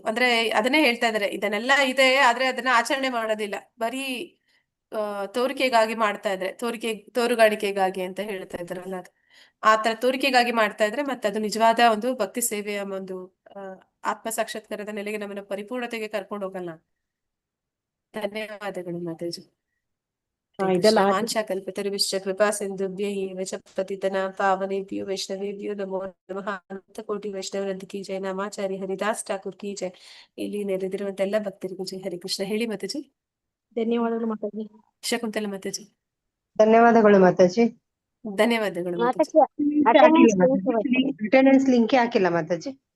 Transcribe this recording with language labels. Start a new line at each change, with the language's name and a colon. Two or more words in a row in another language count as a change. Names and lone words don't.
Kannada: ಅಂದ್ರೆ ಅದನ್ನೇ ಹೇಳ್ತಾ ಇದಾರೆ, ಇದನ್ನೆಲ್ಲ ಇದೆ ಆದ್ರೆ ಅದನ್ನ ಆಚರಣೆ ಮಾಡೋದಿಲ್ಲ, ಬರೀ ತೋರಿಕೆಗಾಗಿ ಮಾಡ್ತಾ ಇದ್ರೆ, ತೋರುಗಾಣಿಕೆಗಾಗಿ ಅಂತ ಹೇಳ್ತಾ ಇದ್ರಲ್ಲ, ಅದು ಆತರ ತೋರಿಕೆಗಾಗಿ ಮಾಡ್ತಾ ಇದ್ರೆ ಮತ್ತೆ ಅದು ನಿಜವಾದ ಒಂದು ಭಕ್ತಿ ಸೇವೆಯ ಒಂದು ಆತ್ಮ ಸಾಕ್ಷಾತ್ಕಾರದ ನೆಲೆಗೆ ನಮ್ಮನ್ನ ಪರಿಪೂರ್ಣತೆಗೆ ಕರ್ಕೊಂಡು ಹೋಗಲ್ಲ. ಧನ್ಯವಾದಗಳು ಮಾತಾಜಿ.
Sanskrit: ಕಲ್ಪತರುಶ್ಚ ಕೃಪಾ ಸಿಂಧುಭ್ಯೈವ ಚ ಪತಿತನ ಪಾವನೇಭ್ಯೋ ವೈಷ್ಣವೇಭ್ಯೋ ನಮೋ ನಮಃ.
Kannada: ಅನಂತ ಕೋಟಿ ವೈಷ್ಣವರಂತ
Hindi: की जय.
Kannada: ನಾಮಾಚಾರ್ಯ ಹರಿದಾಸ್ ಠಾಕೂರ್
Hindi: की जय.
Kannada: ಇಲ್ಲಿ ನೆರೆದಿರುವಂತ ಎಲ್ಲ ಭಕ್ತರಿಗೂ ಜೈ. ಹರಿ ಕೃಷ್ಣ. ಹೇಳಿ ಮಾತಾಜಿ. ಧನ್ಯವಾದಗಳು ಮಾತಾಜಿ. ಶಕುಂತಲ ಮಾತಾಜಿ. ಧನ್ಯವಾದಗಳು ಮಾತಾಜಿ. ಧನ್ಯವಾದಗಳು ಮಾತಾಜಿ. ಅಟೆಂಡೆನ್ಸ್ ಲಿಂಕ್ ಹಾಕಿಲ್ಲ ಮಾತಾಜಿ.